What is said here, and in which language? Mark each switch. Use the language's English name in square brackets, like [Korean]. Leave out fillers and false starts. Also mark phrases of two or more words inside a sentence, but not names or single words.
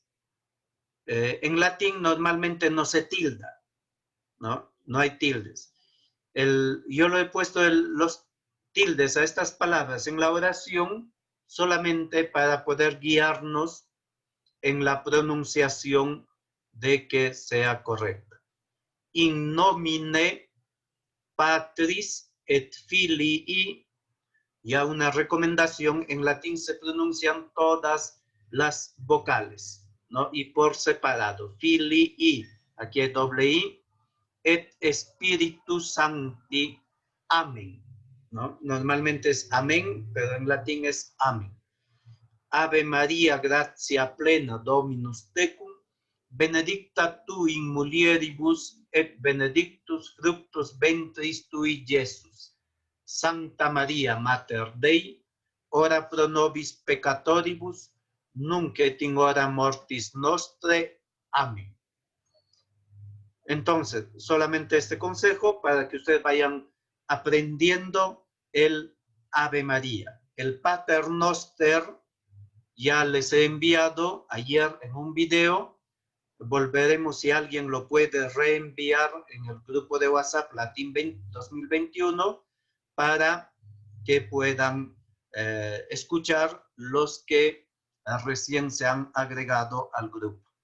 [Spanish] En latín normalmente no se tilda, ¿no? No hay tildes. Yo lo he puesto los tildes a estas palabras en la oración solamente para poder guiarnos en la pronunciación de que sea correcta. [Latin] In nomine Patris et Filii, [Spanish] ya una recomendación, en latín se pronuncian todas las vocales, ¿no? Y por separado, Filii, aquí hay doble I, [Latin] et Spiritus Sancti, [Spanish] amén, ¿no? Normalmente es amén, pero en latín es amén. [Latin] Ave Maria, gratia plena, Dominus tecum, benedicta tu in mulieribus, et benedictus fructus ventris tui, Iesus. Santa Maria, Mater Dei, ora pro nobis peccatoribus, nunc et in hora mortis nostre. Amén. [Spanish] Entonces, solamente este consejo para que ustedes vayan aprendiendo el Ave María. El Pater Noster ya les he enviado ayer en un video. Volveremos, si alguien lo puede reenviar en el grupo de WhatsApp Latín 2021 para que puedan escuchar los que recién se han agregado al grupo.